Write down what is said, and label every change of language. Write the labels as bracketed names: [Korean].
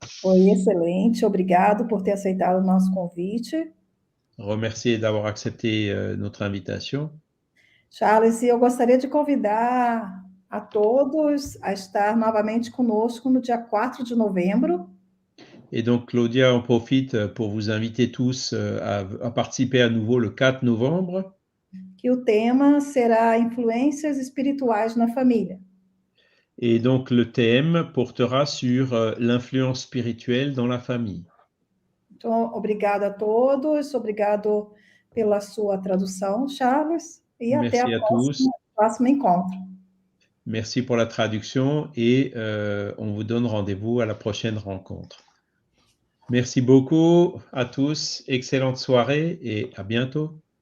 [Portuguese] Foi excelente, obrigado por ter aceitado o nosso convite. [French] Remercier d'avoir accepté notre invitation. [Portuguese] Charles, e eu gostaria de convidar a todos a estar novamente conosco no dia 4 de novembro. [French] Et donc, Claudia en profite pour vous inviter tous à participer à nouveau le 4 novembre. [Portuguese] Que o tema será influências espirituais na família. [French] Et donc, le thème portera sur l'influence spirituelle dans la famille. [Portuguese] Então, obrigado a todos, obrigado pela sua tradução, Charles, e [French] Merci [Portuguese] até [French] à tous. [Portuguese] próximo encontro. [French] Merci pour la traduction et on vous donne rendez-vous à la prochaine rencontre. Merci beaucoup à tous, excellente soirée et à bientôt.